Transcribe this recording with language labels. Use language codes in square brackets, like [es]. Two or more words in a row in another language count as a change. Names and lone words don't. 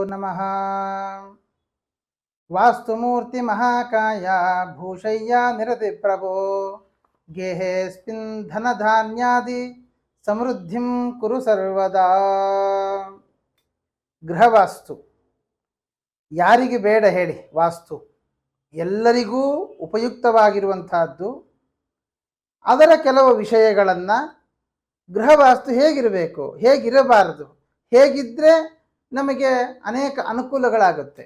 [sa] ನಮಃ. ವಾಸ್ತುಮೂರ್ತಿ ಮಹಾಕಾಯ ಭೂಷಯ್ಯ ನಿರತಿ ಪ್ರಭೋ ಗೇಹೇಸ್ಮಿನ್ ಧನಧಾನ್ಯಾದಿ ಸಮೃದ್ಧಿಂ ಕುರು ಸರ್ವದಾ. [kn] ಗೃಹವಾಸ್ತು ಯಾರಿಗೆ ಬೇಡ ಹೇಳಿ? ವಾಸ್ತು ಎಲ್ಲರಿಗೂ ಉಪಯುಕ್ತವಾಗಿರುವಂತಹದ್ದು. ಅದರ ಕೆಲವು ವಿಷಯಗಳನ್ನು ಗೃಹವಾಸ್ತು ಹೇಗಿರಬೇಕು, ಹೇಗಿರಬಾರದು, ಹೇಗಿದ್ದರೆ ನಮಗೆ ಅನೇಕ ಅನುಕೂಲಗಳಾಗುತ್ತೆ.